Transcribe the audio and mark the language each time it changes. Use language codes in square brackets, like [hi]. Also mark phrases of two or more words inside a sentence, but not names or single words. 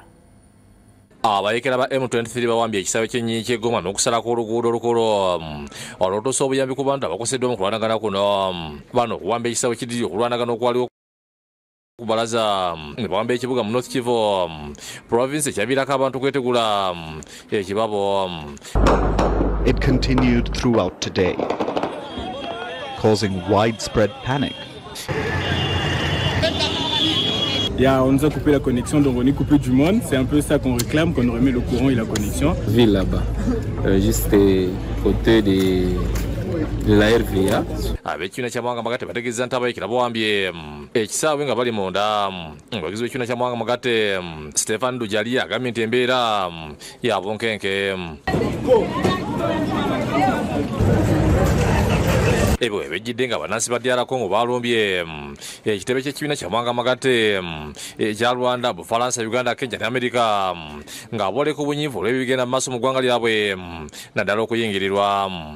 [lg] Abayekera ba M23 bawambye ekisawe ky'ennyinyi ky'eggoma n'okusalako oluguudo olukolo olwotosa obuyambi ku bantu abakoseddwa mu kulwanagana kuno. Bano okuwamba ekisawe kidiri okulwanagana okwaliwo kubalaza ne bawamba ekibuga mu North Kivu province ekyaviirako abantu kwetegula ekibabo. [en] It continued throughout today, causing widespread panic. [fr] On nous a coupé la connexion, donc on est coupé du monde. C'est un peu ça qu'on réclame, qu'on remet le courant et la connexion. Ville là-bas, juste côté de la RVA. [lg] Ab'ekibiina ky'amawanga amagatte bategeeza nti abayekera bawambye ekisaawe nga bali munda. Omuwagizi w'ekibiina ky'amawanga amagatte Stefan Dujali agambye nti embeera ya bunkenke. Ebo ebejjidde nga bannansi ba DR Congo balumbye ekitebe ky'ekibiina ky'amawanga amagatte ekya Rwanda, Bufalansa, Uganda, Kenya ne Amerika nga booleka obunyiivu olw'ebigenda mu maaso mu ggwanga lyabwe naddala okuyingirirwa.